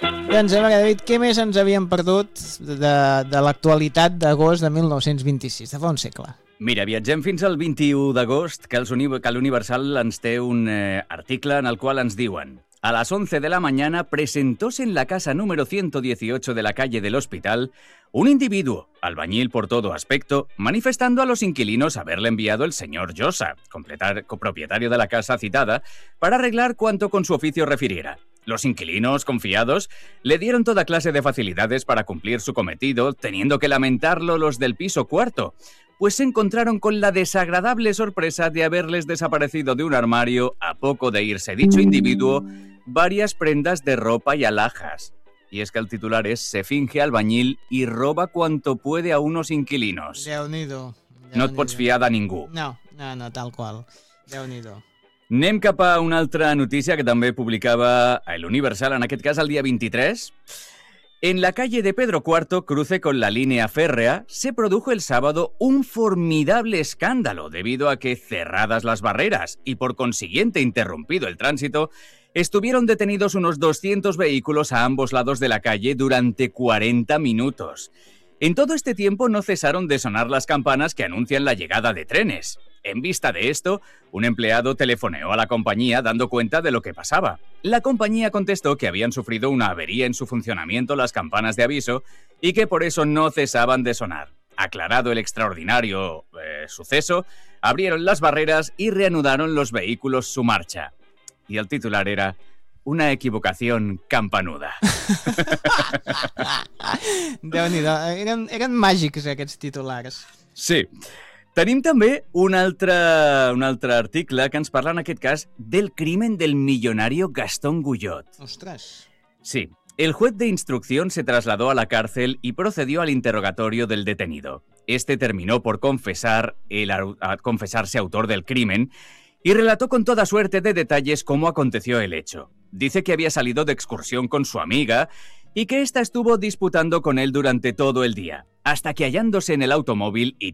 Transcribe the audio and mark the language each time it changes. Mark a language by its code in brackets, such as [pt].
[ca] Doncs a veure, David, què més ens havíem perdut de l'actualitat d'agost de 1926, de fa un segle? Mira, viatgem fins al 21 d'agost, que l'Universal ens té un article en el qual ens diuen: [es] a las 11 de la mañana presentóse en la casa número 118 de la calle del hospital un individuo, albañil por todo aspecto, manifestando a los inquilinos haberle enviado el señor Llosa, copropietario de la casa citada, para arreglar cuanto con su oficio refiriera. Los inquilinos, confiados, le dieron toda clase de facilidades para cumplir su cometido, teniendo que lamentarlo los del piso cuarto, pues se encontraron con la desagradable sorpresa de haberles desaparecido de un armario, a poco de irse dicho individuo, varias prendas de ropa y alhajas. Y es que el titular es: se finge albañil y roba cuanto puede a unos inquilinos. [ca] Déu-n'hi-do. No et pots fiar de ningú. No, tal qual. Déu-n'hi-do. Anem cap a una altra notícia que també publicava El Universal, en aquest cas el dia 23. [es] En la calle de Pedro IV, cruce con la línea férrea, se produjo el sábado un formidable escándalo debido a que, cerradas las barreras y por consiguiente interrumpido el tránsito, estuvieron detenidos unos 200 vehículos a ambos lados de la calle durante 40 minutos. En todo este tiempo no cesaron de sonar las campanas que anuncian la llegada de trenes. En vista de esto, un empleado telefoneó a la compañía dando cuenta de lo que pasaba. La compañía contestó que habían sufrido una avería en su funcionamiento las campanas de aviso y que por eso no cesaban de sonar. Aclarado el extraordinario suceso, abrieron las barreras y reanudaron los vehículos su marcha. Y el titular era: una equivocación campanuda. [ca] Déu-n'hi-do, eren màgics aquests titulars. Sí. Tenim també un altre article que ens parla, en aquest cas, del [es] crimen del millonario [ca] Gastón Guyot. Ostres. Sí. [es] El juez de instrucción se trasladó a la cárcel y procedió al interrogatorio del detenido. Este terminó por confesarse autor del crimen y relató con toda suerte de detalles cómo aconteció el hecho. Dice que había salido de excursión con su amiga y que ésta estuvo disputando con él durante todo el día, hasta que hallándose en el automóvil y